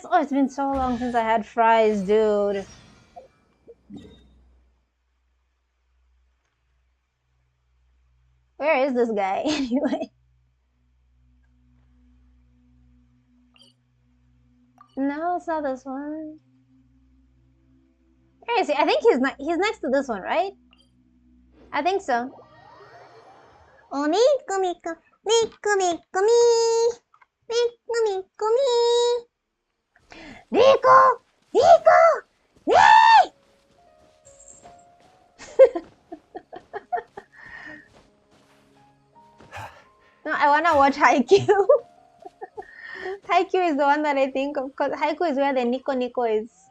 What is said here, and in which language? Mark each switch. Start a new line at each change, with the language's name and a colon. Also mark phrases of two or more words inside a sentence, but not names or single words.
English: Oh, it's been so long since I had fries, dude. Where is this guy anyway? No, it's not this one. Where is he? I think he's next to this one, right? I think so. Oh, miku miku, miku miku mi, miku miku mi. Rico, Rico, yay! No, I wanna watch Haikyuu. Haikyuu is the one that I think of, because Haikyuu is where the Nico Nico is.